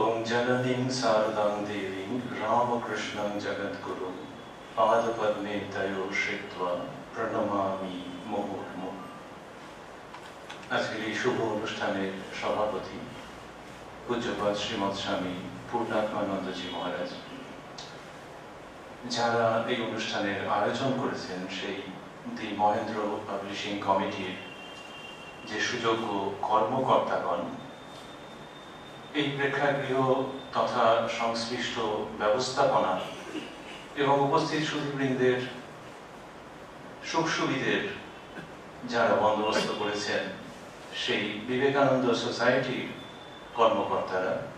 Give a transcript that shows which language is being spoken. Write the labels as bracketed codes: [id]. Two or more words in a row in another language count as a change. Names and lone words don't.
[sa] जननीं शारदां देवीं रामकृष्णं जगद्गुरुं पादपद्मे तयो श्रित्वा प्रणमामि मुहुर्मुहुः। [bn] আজকের এই শুভ অনুষ্ঠানের সভাপতি পূজ্যপাদ শ্রীমৎ স্বামী পূর্ণাত্মানন্দজি মহারাজ, যারা এই অনুষ্ঠানের আয়োজন করেছেন সেই দি মহেন্দ্র পাবলিশিং কমিটির যে সুযোগ্য কর্মকর্তাগণ, এই প্রেক্ষাগৃহ তথা সংশ্লিষ্ট ব্যবস্থাপনা এবং উপস্থিত সুধীবৃন্দের সুখ সুবিধের যারা বন্দোবস্ত করেছেন, সেই বিবেকানন্দ সোসাইটির কর্মকর্তারা,